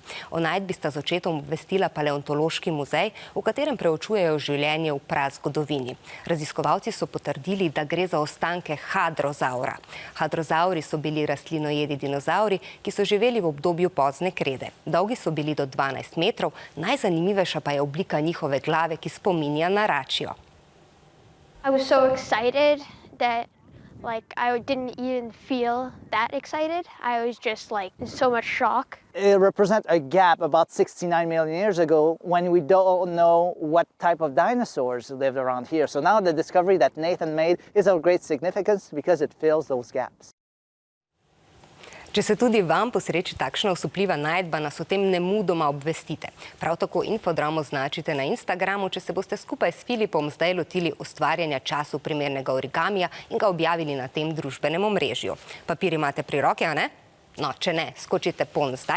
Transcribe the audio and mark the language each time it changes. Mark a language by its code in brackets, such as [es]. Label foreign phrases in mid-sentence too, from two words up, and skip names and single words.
[sl] O najdbi sta z očetom obvestila paleontološki muzej, v katerem preučujejo življenje v prazgodovini. Raziskovalci so potrdili, da gre za ostanke hadrozaura. Hadrozauri so bili rastlinojedi dinozavri, ki so živeli v obdobju pozne krede. Dolgi so bili do 12 metrov, najzanimivejša pa je oblika njihove glave, ki spominja na račijo. [en] I was so excited that I didn't even feel that excited. I was just in so much shock. It represents a gap about 69 million years ago when we don't know what type of dinosaurs lived around here. So now the discovery that Nathan made is of great significance because it fills those gaps. [sl] Če se tudi vam posreči takšna osupljiva najdba, nas o tem nemudoma obvestite. Prav tako infodrom označite na Instagramu, če se boste skupaj s Filipom zdaj lotili ustvarjanja času primernega origamija in ga objavili na tem družbenem omrežju. Papir imate pri roki, a ne? No, če ne, skočite pon zdaj.